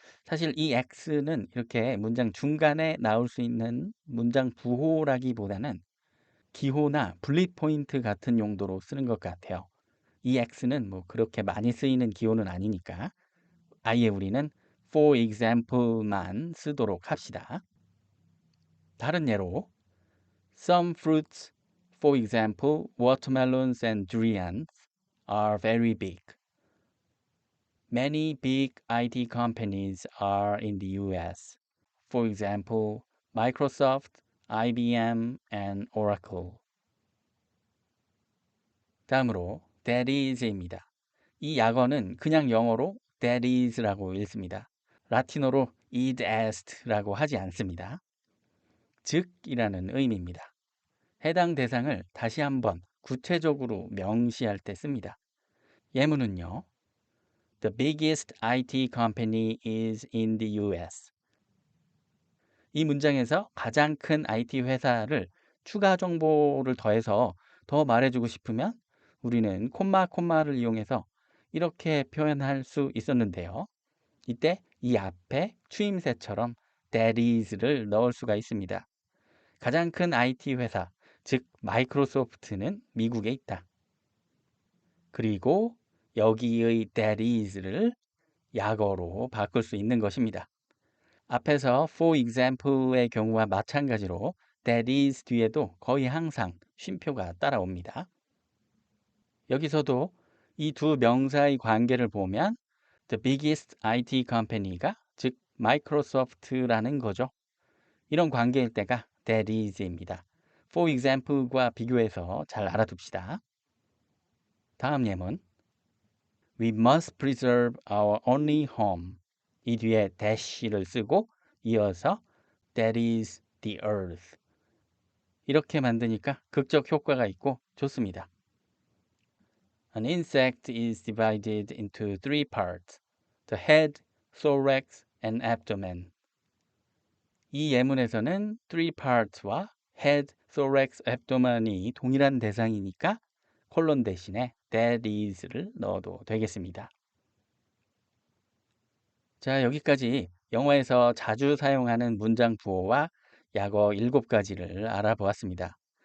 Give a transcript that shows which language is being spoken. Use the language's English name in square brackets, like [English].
[Korean] 사실 ex는 이렇게 문장 중간에 나올 수 있는 문장 부호라기보다는 기호나 분리 포인트 같은 용도로 쓰는 것 같아요. ex는 그렇게 많이 쓰이는 기호는 아니니까 아예 우리는 for example만 쓰도록 합시다. 다른 예로 [English] Some fruits, for example, watermelons and durians, are very big. Many big IT companies are in the US. For example, Microsoft, IBM, and Oracle. [Korean] 다음으로 that is입니다. 이 약어는 그냥 영어로 that is라고 읽습니다. 라틴어로 id est라고 하지 않습니다. 즉이라는 의미입니다. 해당 대상을 다시 한번 구체적으로 명시할 때 씁니다. 예문은요. [English] The biggest IT company is in the US. [Korean] 이 문장에서 가장 큰 IT 회사를 추가 정보를 더해서 더 말해주고 싶으면 우리는 콤마를 이용해서 이렇게 표현할 수 있었는데요. 이때 이 앞에 추임새처럼 that is를 넣을 수가 있습니다. 가장 큰 IT 회사, 즉 마이크로소프트는 미국에 있다. 그리고 여기의 that is를 약어로 바꿀 수 있는 것입니다. 앞에서 for example의 경우와 마찬가지로 that is 뒤에도 거의 항상 쉼표가 따라옵니다. 여기서도 이 두 명사의 관계를 보면 the biggest IT company가 즉 마이크로소프트라는 거죠. 이런 관계일 때가 that is입니다. for example과 비교해서 잘 알아둡시다. 다음 예문 [English] We must preserve our only home. [Korean] 이 뒤에 dash를 쓰고 이어서 [English] that is the earth. [Korean] 이렇게 만드니까 극적 효과가 있고 좋습니다. [English] An insect is divided into three parts. The head, thorax, and abdomen. [Korean] 이 예문에서는 three parts와 head, thorax, abdomen이 동일한 대상이니까 콜론 대신에 that is를 넣어도 되겠습니다. 자, 여기까지 영어에서 자주 사용하는 문장 부호와 약어 7가지를 알아보았습니다.